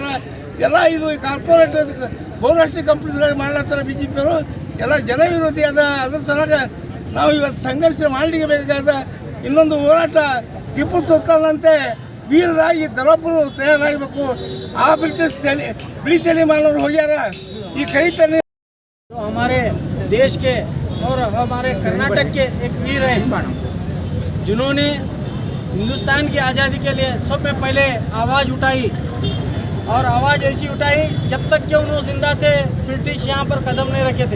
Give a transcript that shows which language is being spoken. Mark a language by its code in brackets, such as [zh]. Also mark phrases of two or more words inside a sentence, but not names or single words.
[kn] ಎಲ್ಲ ಇದು ಕಾರ್ಪೊರೇಟ್ ಬಹುರಾಷ್ಟ್ರೀಯ ಕಂಪ್ನೀಸ್ಗಳಿಗೆ ಮಾಡ್ಲತ್ತಾರ BJP ಅವರು. ಎಲ್ಲ ಜನ ವಿರೋಧಿ ಅದ. ಅದ್ರ ಸಲುವಾಗ ನಾವು ಇವತ್ತು ಸಂಘರ್ಷ ಮಾಡಲಿಬೇಕಾದ. ಇನ್ನೊಂದು ಹೋರಾಟ, ಟಿಪ್ಪು ಸುಲ್ತಾನಂತೆ ವೀರರಾಗಿ ದಳಪರು ತಯಾರಾಗಬೇಕು. ಆ ಬ್ರಿಟಿಷ್ ಬಿಳಿ ತಲೆ ಮಾಡೋರು ಹೋಗ್ಯಾರ. ಈ ಕೈ ತಲೆ [hi] हमारे देश के और हमारे कर्नाटक के एक वीर हैं जिन्होंने हिंदुस्तान की आज़ादी के लिए सबसे पहले आवाज़ उठाई. और आवाज़ ऐसी उठाई जब तक कि उन्होंने जिंदा थे ब्रिटिश यहाँ पर कदम नहीं रखे थे.